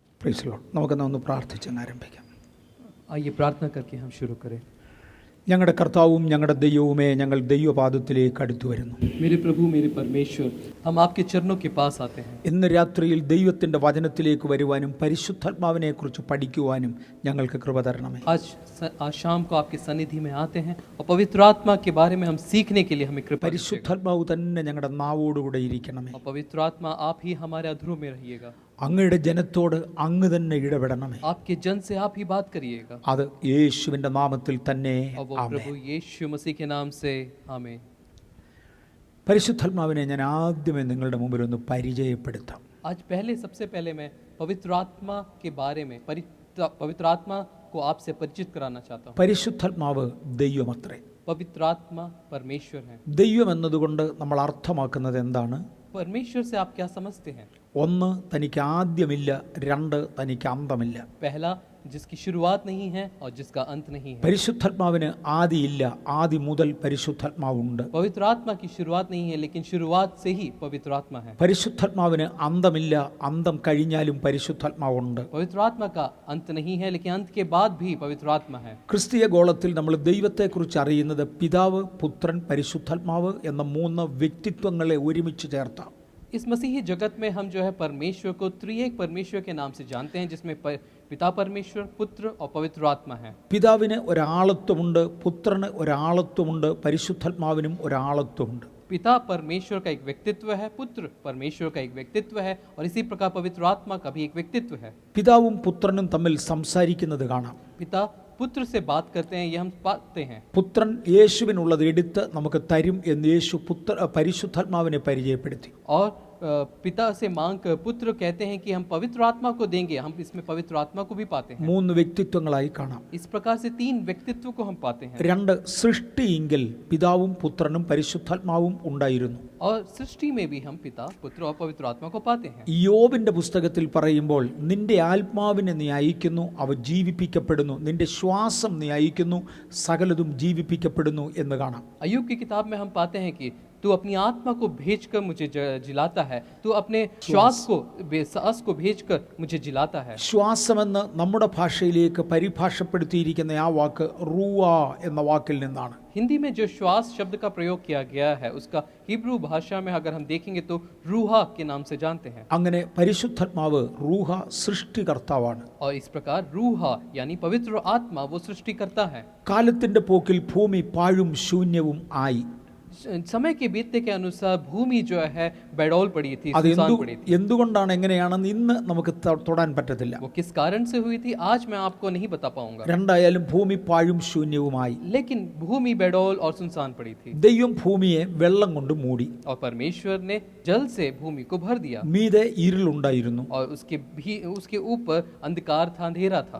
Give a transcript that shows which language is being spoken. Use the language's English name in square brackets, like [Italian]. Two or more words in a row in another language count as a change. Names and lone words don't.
[English] Praise the Lord. [Malayalam] നമുക്കൊന്ന് പ്രാർത്ഥിച്ചങ്ങ് ആരംഭിക്കാം. [Hindi] आइए प्रार्थना करके हम शुरू करें. [Malayalam] ഞങ്ങളുടെ കർത്താവും ഞങ്ങളുടെ ദൈവവുമേ, ഞങ്ങൾ ദൈവപാദത്തിലേക്ക് അടുത്തു വരുന്നു. [Hindi] मेरे प्रभु मेरे परमेश्वर, हम आपके चरणों के पास आते हैं. [Malayalam] ഇന്ന് രാത്രിയിൽ ദൈവത്തിൻ്റെ വചനത്തിലേക്ക് വരുവാനും പരിശുദ്ധാത്മാവിനെ കുറിച്ച് പഠിക്കുവാനും ഞങ്ങൾക്ക് കൃപ തരണമേ. [Hindi] आज शाम को आपके सन्निधि में आते हैं और पवित्र आत्मा के बारे में हम सीखने के लिए हमें कृपा दीजिएगा. [Malayalam] പരിശുദ്ധാത്മാവ് തന്നെ ഞങ്ങളുടെ നാവോടുകൂടെ ഇരിക്കണമേ. [Hindi] और पवित्र आत्मा आप ही हमारे अधरों में रहिएगा. [Malayalam] അങ്ങയുടെ ജനത്തോട് അങ്ങ് തന്നെ ഇടപെടണമേ. [Hindi] आपके जन से आप ही बात करिएगा. [Malayalam] അത് യേശുവിൻ്റെ നാമത്തിൽ തന്നെ. [Hindi] प्रभु यीशु मसीह के नाम से आमीन. [Malayalam] പരിശുദ്ധാത്മാവിനെ ഞാൻ ആദ്യമേ നിങ്ങളുടെ മുമ്പിൽ ഒന്ന് പരിചയപ്പെടുത്താം. [Hindi] आज सबसे पहले मैं पवित्र आत्मा के बारे में पवित्र आत्मा को आपसे परिचित कराना चाहता हूँ. [Malayalam] പരിശുദ്ധാത്മാവ് ദൈവമത്രേ. [Hindi] पवित्र आत्मा परमेश्वर है. [Malayalam] ദൈവം എന്നതുകൊണ്ട് നമ്മൾ അർത്ഥമാക്കുന്നത് എന്താണ്? [Hindi] परमेश्वर से आप क्या समझते हैं? [Malayalam] ഒന്ന്, തനിക്ക് ആദ്യമില്ല. രണ്ട്, തനിക്ക് അന്തമില്ല. [Hindi] पहला, जिसकी शुरुआत नहीं है और जिसका अंत नहीं है. [Malayalam] പരിശുദ്ധാത്മാവിന് ആദിയില്ല. ആദി മുതൽ പരിശുദ്ധാത്മാവുണ്ട്. [Hindi] पवित्र आत्मा की शुरुआत नहीं है, लेकिन शुरुआत से ही पवित्र आत्मा है. [Malayalam] പരിശുദ്ധാത്മാവിന് അന്തമില്ല. അന്തം കഴിഞ്ഞാലും പരിശുദ്ധാത്മാവുണ്ട്. [Hindi] पवित्र आत्मा का अंत नहीं है, लेकिन अंत के बाद भी पवित्र आत्मा है. [Malayalam] ക്രിസ്തീയ ഗോളത്തിൽ നമ്മൾ ദൈവത്തെക്കുറിച്ച് അറിയുന്നത് പിതാവ്, പുത്രൻ, പരിശുദ്ധാത്മാവ് എന്ന മൂന്ന് വ്യക്തിത്വങ്ങളെ ഒരുമിച്ച് ചേർത്താണ്. [Hindi] इस मसीही जगत में हम जो है परमेश्वर को त्रिएक परमेश्वर के नाम से जानते हैं, जिसमें पिता परमेश्वर, पुत्र और पवित्र आत्मा है. [Malayalam] പിതാവിന് ഒരാളത്വമുണ്ട്, പുത്രന് ഒരാളത്വമുണ്ട്, പരിശുദ്ധാത്മാവിനും ഒരാളത്വമുണ്ട്. [Hindi] पिता परमेश्वर का एक व्यक्तित्व है, पुत्र परमेश्वर का एक व्यक्तित्व है, और इसी प्रकार पवित्र आत्मा का भी एक व्यक्तित्व है. [Malayalam] പിതാവും പുത്രനും തമ്മിൽ സംസാരിക്കുന്നത് കാണാം. [Hindi] पिता पुत्र से बात करते हैं, ये हम पाते हैं. [Malayalam] പുത്രൻ യേശുവിനുള്ളത് എടുത്ത് നമുക്ക് തരും എന്ന് യേശു പരിശുദ്ധാത്മാവിനെ പരിചയപ്പെടുത്തി. [Hindi] और पिता से मांग कर पुत्र कहते हैं कि हम पवित्र आत्मा को देंगे. हम इसमें पवित्र आत्मा को भी पाते हैं. [Malayalam] മൂന്ന് വ്യക്തിത്വങ്ങളായി കാണാം. [Hindi] इस प्रकार से तीन व्यक्तित्व को हम पाते हैं. [Malayalam] രണ്ട്, സൃഷ്ടിയെങ്കിൽ പിതാവും പുത്രനും പരിശുദ്ധാത്മാവും ഉണ്ടായിരുന്നു. [Hindi] और सृष्टि में भी हम पिता, पुत्र और पवित्र आत्मा को पाते हैं. [Malayalam] യോബിന്റെ പുസ്തകത്തിൽ പറയുമ്പോൾ നിന്റെ ആത്മാവിനെ നീ അയക്കുന്നു, അവ ജീവിപ്പിക്കപ്പെടുന്നു. നിന്റെ ശ്വാസം നീ അയക്കുന്നു, സകലതും ജീവിപ്പിക്കപ്പെടുന്നു എന്ന് കാണാം. [Hindi] अय्यूब की किताब में हम पाते हैं कि तू अपनी आत्मा को भेजकर मुझे जिलाता है, तू अपने श्वास को भेजकर मुझे जिलाता है. [Malayalam] ശ്വാസമെന്ന് നമ്മുടെ ഭാഷയിലേക്ക് പരിഭാഷപ്പെടുത്തിയിരിക്കുന്ന ആ വാക്ക് റൂവ എന്ന വാക്കിൽ നിന്നാണ്. [Hindi] हिंदी में जो श्वास शब्द का प्रयोग किया गया है, उसका हिब्रू भाषा में अगर हम देखेंगे तो रूहा के नाम से जानते हैं. [Malayalam] അങ്ങനെ പരിശുദ്ധാത്മാവ് റൂഹ സൃഷ്ടികർത്താവാണ്. [Hindi] और इस प्रकार रूहा यानी पवित्र आत्मा वो सृष्टिकर्ता है. [Malayalam] കാലത്തിന്റെ പോക്കിൽ ഭൂമി പാഴും ശൂന്യവും ആയി. [Hindi] समय के बीतने के अनुसार भूमि जो है बेडौल पड़ी थी, सुनसान पड़ी थी. [Malayalam] എന്തുകൊണ്ടാണ് എങ്ങനെയാണെന്ന് ഇന്ന് നമുക്ക് തൊടാൻ പറ്റത്തില്ല. [Hindi] वो किस कारण से हुई थी आज मैं आपको नहीं बता पाऊंगा. [Malayalam] രണ്ടായാലും ഭൂമി പാഴും ശൂന്യവുമായി. [Hindi] लेकिन भूमि बेडौल और सुनसान पड़ी थी. [Malayalam] ദൈവം ഭൂമിയെ വെള്ളം കൊണ്ട് മൂടി. [Hindi] और परमेश्वर ने जल से भूमि को भर दिया. [Malayalam] മീതെ ഇരുളുണ്ടായിരുന്നു. [Hindi] और उसके ऊपर अंधकार था, अंधेरा था.